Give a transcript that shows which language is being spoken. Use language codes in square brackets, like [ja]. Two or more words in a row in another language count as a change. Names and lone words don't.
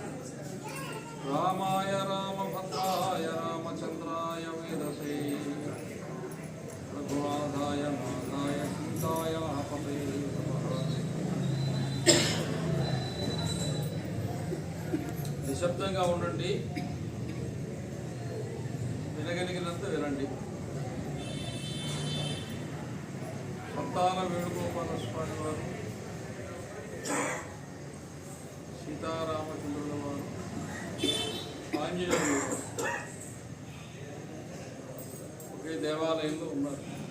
[sa] रामाय रामभद्राय रामचन्द्राय वेदसे रघुनाथाय नाथाय सीताय पते [te] నిశ్శబ్దంగా ఉండండి, వినగలిగినంత వినండి. సంతాన వేణుగోపాల స్వామి వారు, సీతారామచంద్రుల వారు, ఆంజనేయులు ఒకే దేవాలయంలో ఉన్నారు.